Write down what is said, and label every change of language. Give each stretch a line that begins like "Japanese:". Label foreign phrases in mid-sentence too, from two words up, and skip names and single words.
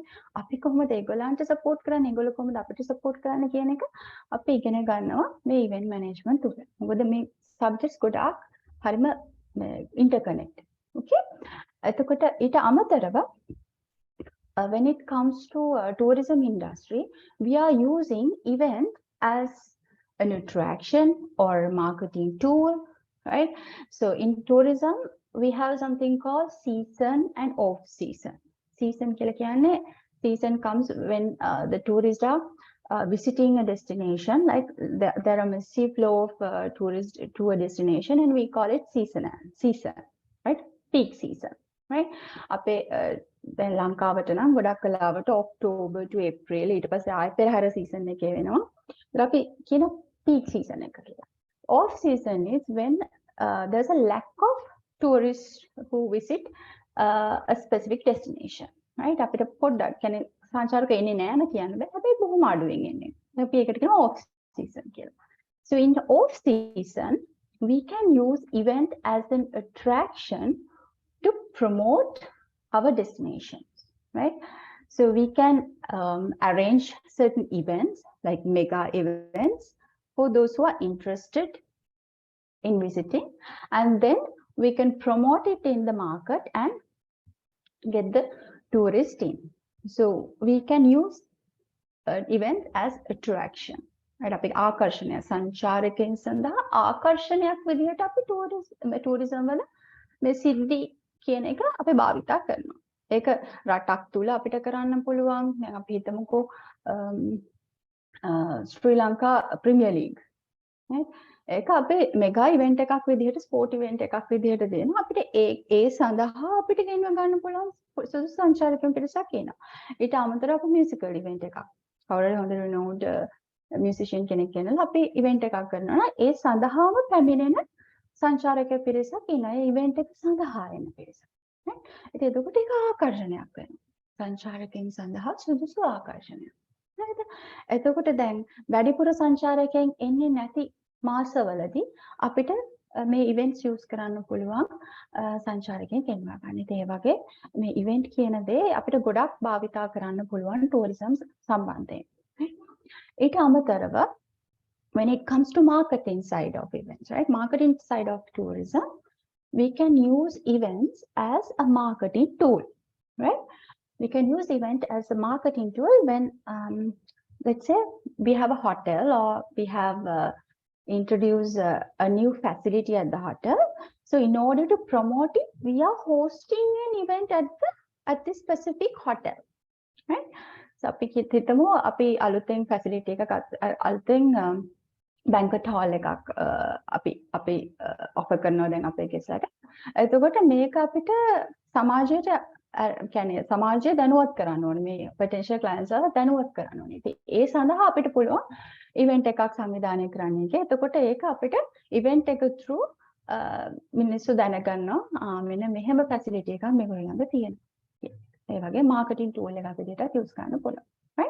Sinhala: අපි කොහොමද ඒගොල්ලන්ට support කරන්නේ? ඒගොල්ලෝ කොහොමද අපිට support කරන්නේ කියන එක අපි ඉගෙන ගන්නවා මේ
English: event management
Sinhala: තුල. මොකද මේ subjects ගොඩාක් හරිම
English: interconnected. Okay?
Sinhala: එතකොට ඊට අමතරව
English: when it comes to tourism industry, we are using event as an attraction or marketing tool, right? So in tourism, we have something called season and off season. Season
Sinhala: කියලා කියන්නේ
English: season comes when the tourists are visiting a destination, like there are massive flow of tourists to a destination, and we call it season, right? Peak season, right?
Sinhala: අපේ දැන් ලංකාවට නම් ගොඩක් කලාවට
English: October to April
Sinhala: ඊට පස්සේ ආයෙ පෙරහැර season එකේ වෙනවා. ඒත් අපි කියන
English: peak season
Sinhala: එක කියලා.
English: Off season is when there's a lack of tourists who visit a specific destination, right?
Sinhala: අපිට පොඩ්ඩක් කියන්නේ සංචාරක එන්නේ නැහැ න කියන්න බෑ. හැබැයි බොහොම අඩුවෙන් එන්නේ. අපි ඒකට කියනවා
English: off season
Sinhala: කියලා.
English: So in the off season, we can use event as an attraction to promote our destinations, right? So we can arrange certain events like mega events for those who are interested in visiting, and then we can promote it in the market and get the tourist in. So we can use an event as attraction, right?
Sinhala: අපි ආකර්ෂණය සංචාරකයන් සඳහා ආකර්ෂණයක් විදිහට අපි tourism වල මේ සිද්ධි කියන එක අපි භාවිතා කරනවා. ඒක රටක් තුල අපිට කරන්න පුළුවන්. දැන් අපි හිතමුකෝ ශ්‍රී ලංකා ප්‍රීමියර් ලීග්, right? ඒක අපේ
English: mega event
Sinhala: එකක් විදිහට
English: sport event
Sinhala: එකක් විදිහට දෙනවා. අපිට ඒ සඳහා අපිට ගෙන්ව ගන්න පුළුවන් සුදුසු සංචාරකයන් පිරිසක් ඉන්නවා. ඊට අමතරව අපි
English: musical event
Sinhala: එකක් කවුරුහරි හොඳ
English: renowned musician
Sinhala: කෙනෙක් කෙනලා අපි ඉවෙන්ට් එකක් කරනවා නම් ඒ සඳහාම පැමිණෙන සංචාරක පිරිසක් ඉන්නවා. ඒ ඉවෙන්ට් එක සඳහා එන පිරිසක්. right? ඉතින් එතකොට ඒක ආකර්ෂණයක් වෙනවා. සංචාරකයන් සඳහා සුදුසු ආකර්ෂණයක්. හරිද? එතකොට දැන් වැඩිපුර සංචාරකයන් එන්නේ නැති මාසවලදී අපිට මේ
English: events use
Sinhala: කරන්න පුළුවන් සංචාරකයන් ගෙන්වා ගන්න. ඒ වගේ මේ ඉවෙන්ට් කියන දේ අපිට ගොඩක් භාවිතා කරන්න පුළුවන් ටූරිසම් සම්බන්ධයෙන්. ඊට අමතරව
English: when it comes to marketing side of events, right? Marketing side of tourism, we can use events as a marketing tool, right? We can use event as a marketing tool when, let's say, we have a hotel or we have introduced a new facility at the hotel. So in order to promote it, we are hosting an event at this specific hotel, right?
Sinhala: So අපි හිතමු අපි අලුතෙන් facility එකක් අලුතෙන්
English: banquet hall
Sinhala: එකක් අපි offer කරනවා දැන් අපේ කෙසලට. එතකොට මේක අපිට සමාජයට කියන්නේ සමාජය දැනුවත් කරන්න ඕනේ. මේ
English: potential clients
Sinhala: වල දැනුවත් කරන්න ඕනේ. ඉතින් ඒ සඳහා අපිට පුළුවන් event එකක් සංවිධානය කරන්න එක. එතකොට ඒක අපිට event එක through මිනිස්සු දැනගන්නවා මෙන්න මෙහෙම facility එකක් මේගොල්ලෝ ළඟ තියෙනවා. ඒ වගේ
English: marketing tool
Sinhala: එකක් විදිහට use කරන්න පුළුවන්. Right?